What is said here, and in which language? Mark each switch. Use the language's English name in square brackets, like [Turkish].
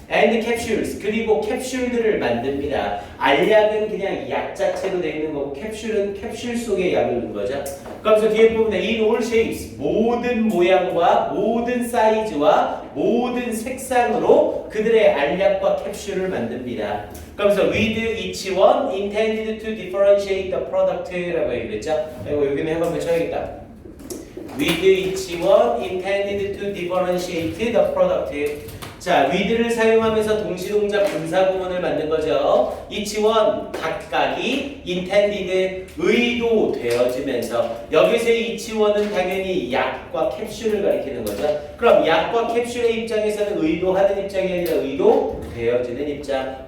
[English] and capsules [Korean] 그리고 캡슐들을 만듭니다. 알약은 그냥 약 자체로 되어 있는 거고 캡슐은 캡슐 속에 약을 넣은 거죠. 그러면서 뒤에 부분에 [English] in all shapes [Korean] 모든 모양과 모든 사이즈와 모든 색상으로 그들의 알약과 캡슐을 만듭니다. 그러면서 [English] with each one intended to differentiate the product [Korean] 라고 얘기했죠. 여기는 한번 쳐야겠다. [English] with each one intended to differentiate the product. [Korean] 자, with를 사용하면서 동시동작 분사구문을 만든 거죠. [English] each one [Korean] 각각이 [English] intended [Korean] 의도되어지면서 여기서의 each one은 당연히 약과 캡슐을 가리키는 거죠. 그럼 약과 캡슐의 입장에서는 의도하는 입장이 아니라 의도되어지는 입장.